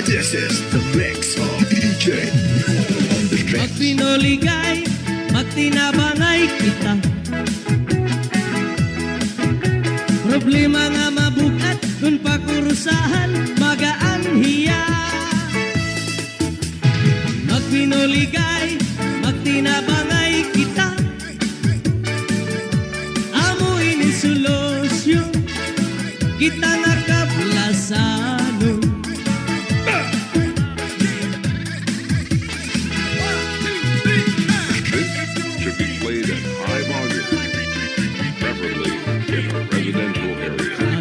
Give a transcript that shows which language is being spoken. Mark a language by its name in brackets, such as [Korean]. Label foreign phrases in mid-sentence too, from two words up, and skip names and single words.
[English] This is the mix of DJ on the Pag mix. [Hiligaynon] pinuligay, magtinabangay kita. Problema nga mabugat, kung pakurusahan, magaan hiya. Magpinuligay, magtinabangay kita. Amo ini solusyon, kita nga kaplasanon. [English] This should be played at high volume, preferably in a residential area.